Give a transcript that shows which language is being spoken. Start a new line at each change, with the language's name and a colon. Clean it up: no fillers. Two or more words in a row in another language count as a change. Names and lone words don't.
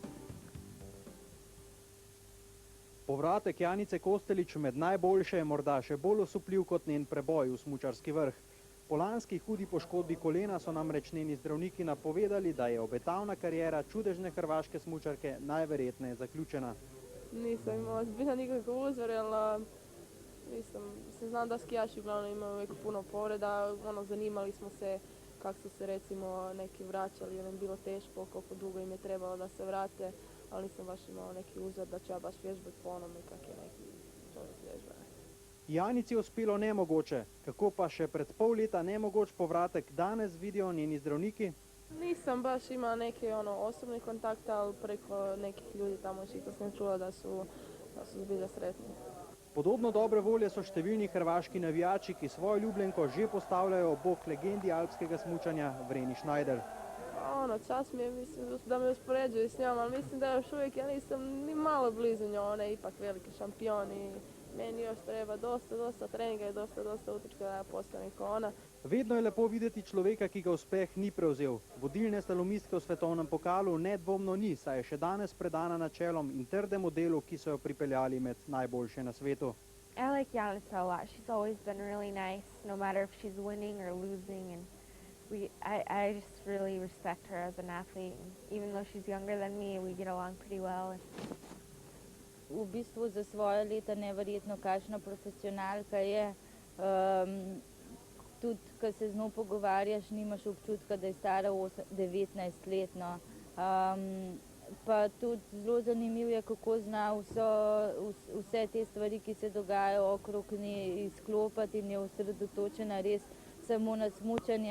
Slovenian: Povratek Janice Kostelić med najboljše je morda še bolj osupljiv kot njen preboj v smučarski vrh. Po lanski hudi poškodbi kolena so namreč njeni zdravniki napovedali, da je obetavna kariera čudežne hrvaške smučarke najverjetneje zaključena.
Croatian: Nisam imala zbilja nikakav uzor, jer znam da skijaši uglavnom imaju uvijek puno povreda, zanimali smo se kako su se recimo neki vraćali, jer im bilo teško, koliko dugo im je trebalo da se vrate, ali nisam baš imala neki uzor da ću ja baš vježbati po onome kak je neki čovjek vježba.
Slovenian: Janici je uspelo nemogoče, kako pa še pred pol leta nemogoč povratek danes vidijo njeni zdravniki?
Croatian: Nisam baš imala neki osobni kontakt, ali preko nekih ljudi tamo što sam čula da su zbilja sretni.
Slovenian: Podobno dobre volje so številni hrvaški navijači, ki svojo ljubljenko že postavljajo ob bok legendi alpskega smučanja Vreni Schneider.
Croatian: Čas mi je, mislim, da me uspoređuju s njom, ali mislim da još uvijek ja nisam ni malo blizu njoj, ona je ipak veliki šampion i meni još treba dosta treninga i dosta utrčka da ja postanem kao ona.
Slovenian: Vedno je lepo videti človeka, ki ga uspeh ni prevzel. Vodilne slalomistke v svetovnem pokalu nedvomno ni, saj je še danes predana načelom in trdemu delu, ki so jo pripeljali med najboljše na svetu.
English: I like Janica a lot. She's always been really nice, no matter if she's winning or losing, and I just really respect her as an athlete. Even though she's younger than me, we get along pretty well.
Slovenian: V bistvu za svoje leta neverjetno kakšna profesionalka je. Tudi, ko se z njo pogovarjaš, nimaš občutka, da je stara 19 let. Pa tudi zelo zanimivo je, kako zna vse te stvari, ki se dogajajo okrog nje, izklopiti in je osredotočena res samo na smučanje.